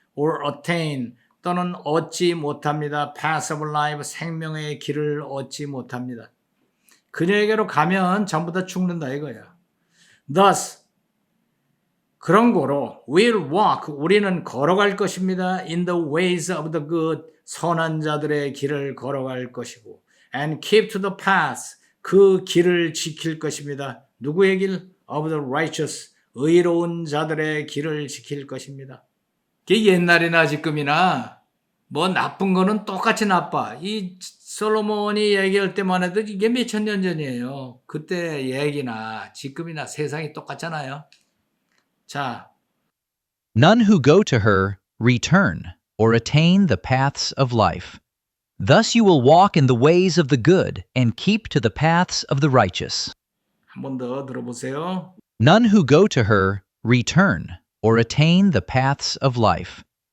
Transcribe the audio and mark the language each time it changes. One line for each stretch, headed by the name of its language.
English: or attain,
Korean: 또는 얻지 못합니다.
English: path of life,
Korean: 생명의 길을 얻지 못합니다. 그녀에게로 가면 전부 다 죽는다 이거야.
English: thus,
Korean: 그런 거로
English: we'll walk,
Korean: 우리는 걸어갈 것입니다.
English: in the ways of the good,
Korean: 선한 자들의 길을 걸어갈 것이고
English: and keep to the path,
Korean: 그 길을 지킬 것입니다. 누구의 길?
English: of the righteous,
Korean: 의로운 자들의 길을 지킬 것입니다. 이게 옛날이나 지금이나 뭐 나쁜 거는 똑같이 나빠. 이 솔로몬이 얘기할 때만 해도 이게 몇천 년 전이에요. 그때 얘기나 지금이나 세상이 똑같잖아요. 자,
English: None who go to her return or attain the paths of life. Thus you will walk in the ways of the good and keep to the paths of the righteous.
Korean: 한 번 더 들어보세요.
English: None who go to her return or attain the paths of life.